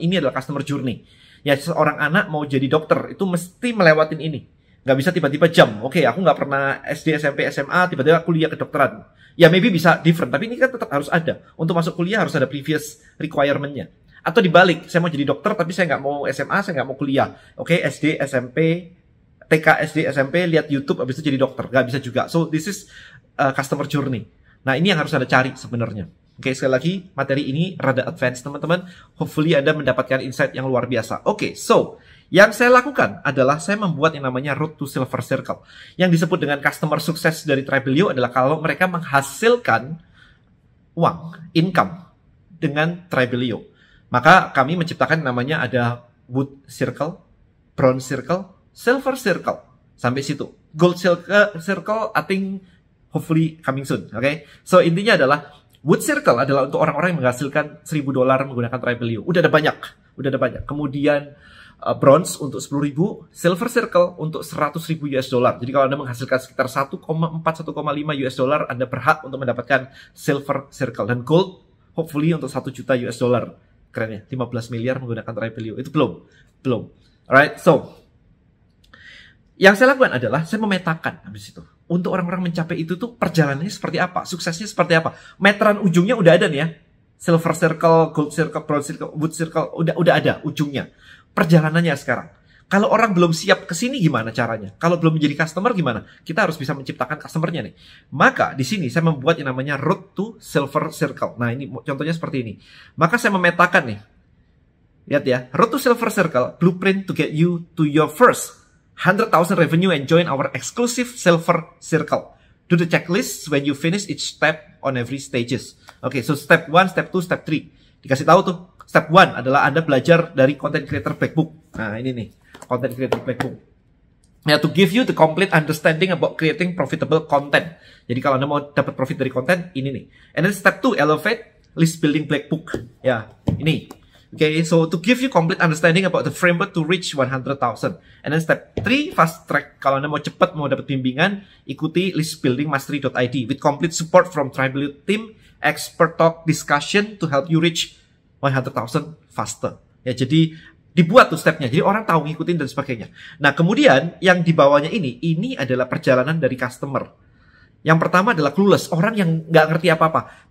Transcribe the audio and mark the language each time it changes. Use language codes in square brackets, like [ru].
[id] Ini adalah customer journey. Ya, seorang anak mau jadi dokter, itu mesti melewatin ini. Nggak bisa tiba-tiba jam. Oke, aku nggak pernah SD, SMP, SMA, tiba-tiba kuliah kedokteran. Ya, maybe bisa different, tapi ini kan tetap harus ada. Untuk masuk kuliah harus ada previous requirement-nya. Atau dibalik, saya mau jadi dokter, tapi saya nggak mau SMA, saya nggak mau kuliah. Oke, SD, SMP, TK, SD, SMP, lihat YouTube, habis itu jadi dokter. Nggak bisa juga. [en] So, this is customer journey. [id] Nah, ini yang harus Anda cari sebenarnya. Oke, sekali lagi, materi ini rada advance, teman-teman. Hopefully, Anda mendapatkan insight yang luar biasa. Oke, so, yang saya lakukan adalah saya membuat yang namanya Road to Silver Circle. Yang disebut dengan customer sukses dari Tribelio adalah kalau mereka menghasilkan uang, income dengan Tribelio. Maka kami menciptakan namanya ada Wood Circle, Bronze Circle, Silver Circle. Sampai situ. [en] Gold Circle, I think hopefully coming soon. Oke? [id] So, intinya adalah Wood Circle adalah untuk orang-orang yang menghasilkan $1.000 menggunakan Tribelio. Udah ada banyak. Kemudian bronze untuk 10.000, silver circle untuk 100.000 US dollar. Jadi kalau Anda menghasilkan sekitar 1,4-1,5 US dollar, Anda berhak untuk mendapatkan silver circle. Dan gold, hopefully untuk 1 juta US dollar. Keren ya, 15 miliar menggunakan Tribelio. Itu belum. Alright, so yang saya lakukan adalah saya memetakan habis itu. Untuk orang-orang mencapai itu tuh perjalanannya seperti apa, suksesnya seperti apa. Meteran ujungnya udah ada nih ya. Silver circle, gold circle, bronze circle, wood circle, udah ada ujungnya. Perjalanannya sekarang. Kalau orang belum siap ke sini gimana caranya? Kalau belum menjadi customer gimana? Kita harus bisa menciptakan customernya nih. Maka di sini saya membuat yang namanya Road to Silver Circle. Nah, ini contohnya seperti ini. Maka saya memetakan nih. Lihat ya, [en] Road to Silver Circle, blueprint to get you to your first 100,000 revenue and join our exclusive Silver Circle. Do the checklist when you finish each step on every stages. Oke, so step 1, step 2, step 3. [id] Dikasih tahu tuh. Step 1 adalah Anda belajar dari Content Creator Black Book. Nah, ini nih, Content Creator Black Book. [en] Nah, to give you the complete understanding about creating profitable content. [id] Jadi kalau Anda mau dapat profit dari konten, ini nih. [en] And then step 2, elevate list building Black Book. [id] Ya, ini. [en] Okay, so to give you complete understanding about the framework to reach 100,000. And then step 3, fast track. [id] Kalau Anda mau cepat, mau dapat bimbingan, ikuti [en] listbuildingmastery.id with complete support from Tribelio team, expert talk discussion to help you reach 100,000 faster. [id] Ya, jadi dibuat tuh stepnya. Jadi orang tahu ngikutin dan sebagainya. Nah, kemudian yang di bawahnya ini adalah perjalanan dari customer. Yang pertama adalah clueless, orang yang nggak ngerti apa-apa.